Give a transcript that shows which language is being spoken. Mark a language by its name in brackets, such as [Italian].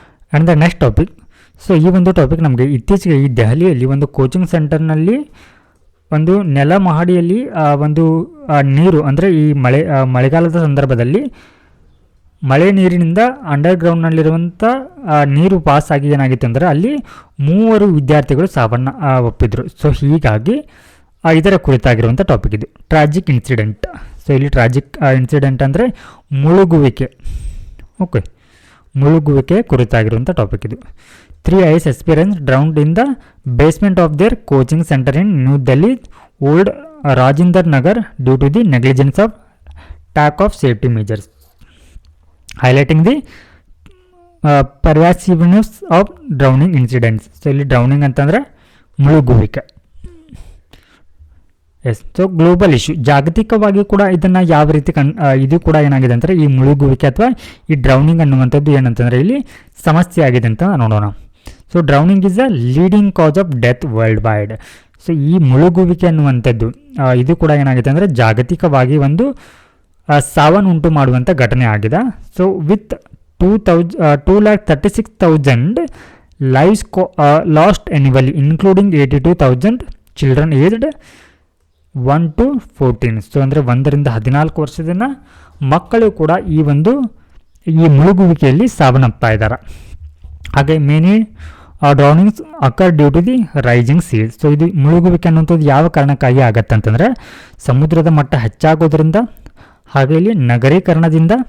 [English] and the next topic, [Kannada] so ಈ ಒಂದು topic ನಮಗೆ ಇತ್ತೀಚೆಗೆ ಈ ದೆಹಲಿಯಲ್ಲಿ ಒಂದು ಕೋಚಿಂಗ್ ಸೆಂಟರ್ನಲ್ಲಿ ಒಂದು ನೆಲ ಮಹಡಿಯಲ್ಲಿ ಒಂದು ನೀರು ಅಂದರೆ ಈ ಮಳೆಗಾಲದ ಸಂದರ್ಭದಲ್ಲಿ ಮಳೆ ನೀರಿನಿಂದ ಅಂಡರ್ಗ್ರೌಂಡ್ನಲ್ಲಿರುವಂಥ ನೀರು ಪಾಸ್ ಆಗಿ ಏನಾಗಿತ್ತು ಅಂದರೆ ಅಲ್ಲಿ 3 ವಿದ್ಯಾರ್ಥಿಗಳು ಸಾವನ್ನು ಒಪ್ಪಿದ್ರು. ಸೊ ಹೀಗಾಗಿ ಇದರ ಕುರಿತಾಗಿರುವಂಥ ಟಾಪಿಕ್ ಇದು ಟ್ರಾಜಿಕ್ ಇನ್ಸಿಡೆಂಟ್. ಸೊ ಇಲ್ಲಿ ಟ್ರಾಜಿಕ್ ಇನ್ಸಿಡೆಂಟ್ ಅಂದರೆ ಮುಳುಗುವಿಕೆ. ಓಕೆ, ಮುಳುಗುವಿಕೆ ಕುರಿತಾಗಿರುವಂಥ ಟಾಪಿಕ್ ಇದು. [English] 3 IAS aspirants drowned in the basement of their coaching center in New Delhi, Old Rajinder Nagar due to the negligence of lack of safety measures, highlighting the pervasiveness of drowning incidents. [Kannada] So ಇಲ್ಲಿ drowning ಅಂತಂದರೆ ಮುಳುಗುವಿಕೆ. S, so global issue, ಜಾಗತಿಕವಾಗಿ ಕೂಡ ಇದನ್ನು ಯಾವ ರೀತಿ ಇದು ಕೂಡ ಏನಾಗಿದೆ ಅಂದರೆ ಈ ಮುಳುಗುವಿಕೆ ಅಥವಾ ಈ ಡ್ರೌನಿಂಗ್ ಅನ್ನುವಂಥದ್ದು ಏನಂತಂದರೆ ಇಲ್ಲಿ ಸಮಸ್ಯೆ ಆಗಿದೆ ಅಂತ ನೋಡೋಣ. So [English] Drowning is a leading cause of death worldwide. [Kannada] So ಈ ಮುಳುಗುವಿಕೆ ಅನ್ನುವಂಥದ್ದು ಇದು ಕೂಡ ಏನಾಗಿದೆ ಅಂದರೆ ಜಾಗತಿಕವಾಗಿ ಒಂದು ಸಾವನ್ನುಂಟು ಮಾಡುವಂಥ ಘಟನೆ ಆಗಿದೆ. [English] So with 2,36,000 lives lost annually, including 82,000 children aged 1 to 14. [Kannada] So ಅಂದರೆ 1 ರಿಂದ 14 ವರ್ಷದ ಮಕ್ಕಳು ಕೂಡ ಈ ಮುಳುಗುವಿಕೆಯಲ್ಲಿ ಸಾವನ್ನಪ್ತಾ ಇದ್ದಾರೆ. [English] ಹಾಗೆ many drownings occur due to the rising seas. [Kannada] So ಇದು ಮುಳುಗುವಿಕೆ ಅನ್ನುವಂಥದ್ದು ಯಾವ ಕಾರಣಕ್ಕಾಗಿ ಆಗತ್ತೆ ಅಂತಂದರೆ ಸಮುದ್ರದ ಮಟ್ಟ ಹೆಚ್ಚಾಗೋದ್ರಿಂದ, ಹಾಗೆ ಇಲ್ಲಿ ನಗರೀಕರಣದಿಂದ.